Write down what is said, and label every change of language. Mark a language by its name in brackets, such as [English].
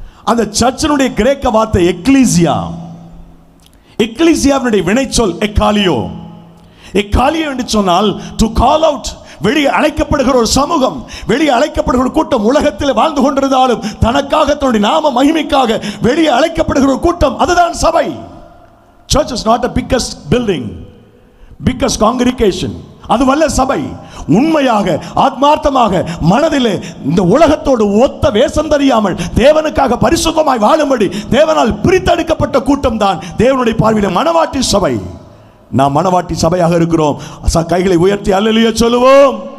[Tamil] அந்த சர்ச்சினுடைய கிரேக்க வார்த்தை எக்லீசியா. எக்லீசியாவினுடைய வினைச்சொல் எக்காலியோ. எக்காலியோ என்று சொன்னால் [English] to call out, [Tamil] வெளியே அழைக்கப்படுகிற ஒரு சமூகம், வெளியே அழைக்கப்படுகிற ஒரு கூட்டம். உலகத்தில் வாழ்ந்து கொண்டிருந்தாலும் தனக்காக, தன்னுடைய நாம மகிமைக்காக வெளியே அழைக்கப்படுகிற ஒரு கூட்டம், அதுதான் சபை. [English] Church is not the biggest building, biggest congregation. [Tamil] அதுவல்ல சபை. உண்மையாக ஆத்மார்த்தமாக மனதிலே இந்த உலகத்தோடு ஒத்த வேஷம் தெரியாமல் தேவனுக்காக பரிசுத்தமாய் வாழும்படி தேவனால் பிரித்தெடுக்கப்பட்ட கூட்டம் தான் தேவனுடைய பார்வையில் மனவாட்டி சபை. நாம் மனவாட்டி சபையாக இருக்கிறோம். கைகளை உயர்த்தி அல்லேலூயா சொல்லுவோம்.